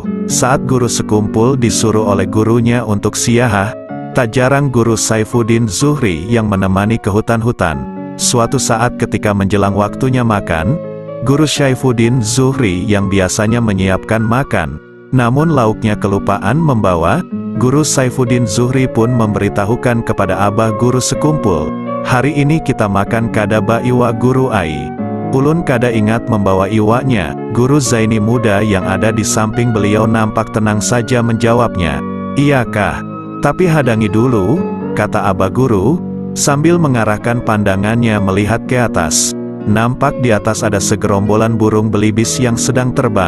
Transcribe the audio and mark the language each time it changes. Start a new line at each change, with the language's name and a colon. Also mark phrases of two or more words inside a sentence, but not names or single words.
Indonesian: Saat guru sekumpul disuruh oleh gurunya untuk siyahah, tak jarang Guru Saifuddin Zuhri yang menemani ke hutan-hutan. Suatu saat ketika menjelang waktunya makan, Guru Saifuddin Zuhri yang biasanya menyiapkan makan, namun lauknya kelupaan membawa, Guru Saifuddin Zuhri pun memberitahukan kepada abah guru sekumpul, "Hari ini kita makan
Banjar: kada ba iwa
Indonesian: Guru Ai."
Banjar: Ulun kada ingat membawa iwaknya.
Indonesian: Guru Zaini muda yang ada di samping beliau nampak tenang saja menjawabnya, "Iyakah? Tapi hadangi dulu," kata abah guru, sambil mengarahkan pandangannya melihat ke atas. Nampak di atas ada segerombolan burung belibis yang sedang terbang.